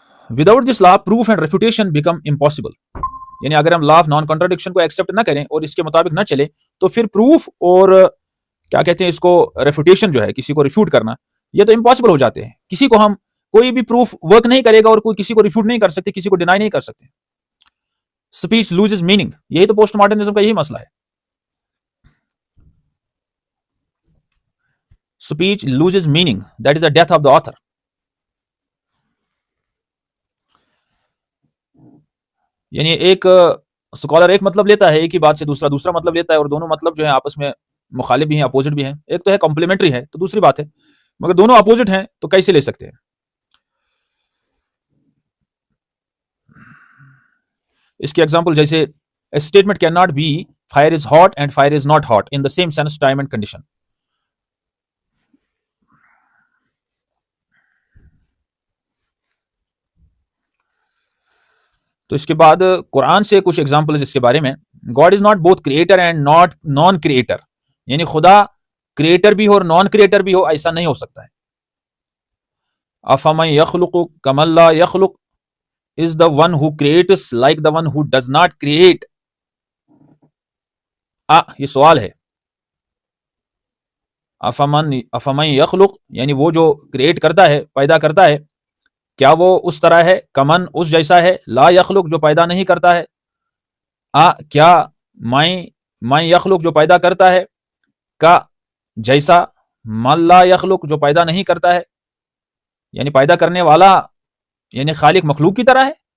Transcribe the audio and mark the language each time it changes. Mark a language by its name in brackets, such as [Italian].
[English] without this law proof and refutation become impossible, [Urdu] یعنی اگر ہم لا آف نان کنٹراڈکشن کو ایکسیپٹ نہ کریں اور اس کے مطابق نہ چلے تو پھر پروف اور کیا کہتے ہیں اس کو ریفیوٹیشن جو ہے، کسی کو ریفیوٹ کرنا، یہ تو امپاسبل ہو جاتے ہیں. کسی کو ہم کوئی بھی پروف ورک نہیں کرے گا اور کوئی کسی کو ریفیوٹ نہیں کر سکتے، کسی کو ڈینائی نہیں کر سکتے. [English] speech loses meaning, [Urdu] یہی تو پوسٹ ماڈرنزم کا یہی مسئلہ ہے. [English] Speech loses meaning, that is the death of the author. [Urdu] یعنی ایک اسکالر ایک مطلب لیتا ہے ایک ہی بات سے، دوسرا مطلب لیتا ہے، اور دونوں مطلب جو ہیں آپس میں مخالف بھی ہیں، اپوزٹ بھی ہیں. ایک تو ہے کمپلیمنٹری ہے تو دوسری بات ہے، مگر دونوں اپوزٹ ہیں تو کیسے لے سکتے ہیں؟ اس کی ایگزامپل جیسے statement [English] Can not be fire is hot and fire is not hot in the same sense, time and condition. [Urdu] تو اس کے بعد قرآن سے کچھ ایگزامپلز اس کے بارے میں. [English] God is not both creator and not non creator, [Urdu] یعنی خدا کریٹر بھی ہو اور نان کریٹر بھی ہو، ایسا نہیں ہو سکتا ہے. [Arabic] افمن یخلق کمن لا یخلق [English] is the one who creates like the one who does not create. [Urdu] یہ سوال ہے. [Arabic] افمن یخلق [Urdu] یعنی وہ جو کریٹ کرتا ہے، پیدا کرتا ہے، کیا وہ اس طرح ہے؟ کمن اس جیسا ہے، [Arabic] لا یخلق [Urdu] جو پیدا نہیں کرتا ہے. کیا میں یخلق جو پیدا کرتا ہے کا جیسا [Arabic] من لا یخلق [Urdu] جو پیدا نہیں کرتا ہے، یعنی پیدا کرنے والا یعنی خالق مخلوق کی طرح ہے.